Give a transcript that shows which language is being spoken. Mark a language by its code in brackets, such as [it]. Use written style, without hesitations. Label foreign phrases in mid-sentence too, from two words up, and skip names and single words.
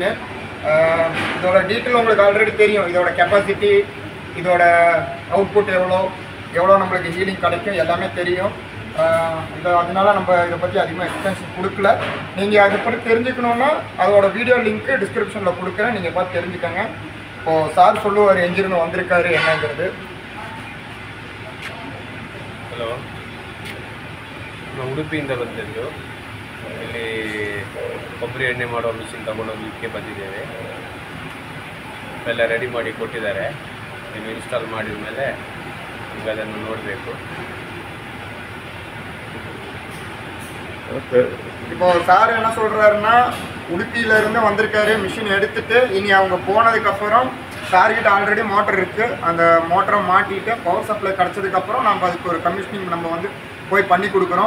[ta] இதோட டீட்டெயில் உங்களுக்கு ஆல்ரெடி தெரியும். இதோட கெப்பாசிட்டி, இதோட அவுட்புட் எவ்வளோ நம்மளுக்கு ஹீலிங் கிடைக்கும் எல்லாமே தெரியும். அதனால நம்ம இதை பற்றி அதிகமாக எக்ஸ்பிளேஷன் கொடுக்கல. நீங்கள் அதை பற்றி தெரிஞ்சுக்கணுன்னா அதோட [en] video link [ta] டிஸ்கிரிப்ஷனில் கொடுக்குறேன், நீங்கள் பார்த்து தெரிஞ்சுக்கோங்க. இப்போது சார் சொல்லுவார் என்ஜினியர் வந்திருக்காரு என்னங்கிறது. [kn] ಹಲೋ, ನಾವು ಉಡುಪಿಯಿಂದ ಬಂದಿದ್ದು. ಇಲ್ಲಿ ಕೊಬ್ಬರಿ ಎಣ್ಣೆ ಮಾಡೋ ಮಿಷಿನ್ ತಗೊಂಡೋಗ್ಲಿಕ್ಕೆ ಬಂದಿದ್ದೇವೆ. ಎಲ್ಲ ರೆಡಿ ಮಾಡಿ ಕೊಟ್ಟಿದ್ದಾರೆ. ನೀವು ಇನ್ಸ್ಟಾಲ್ ಮಾಡಿದ ಮೇಲೆ ನಿಮಗೆ ಅದನ್ನು ನೋಡಬೇಕು. [ta] இப்போ சார் என்ன சொல்கிறாருன்னா உடுப்பியிலேருந்து வந்திருக்காரு, மிஷின் எடுத்துகிட்டு இனி அவங்க போனதுக்கப்புறம் சார்கிட்ட [en] already motor [ta] இருக்குது, அந்த மோட்டரை மாட்டிட்டு [en] power supply [ta] கிடச்சதுக்கப்புறம் நம்ம அதுக்கு ஒரு கமிஷனிங் நம்ம வந்து போய் பண்ணி கொடுக்குறோம்.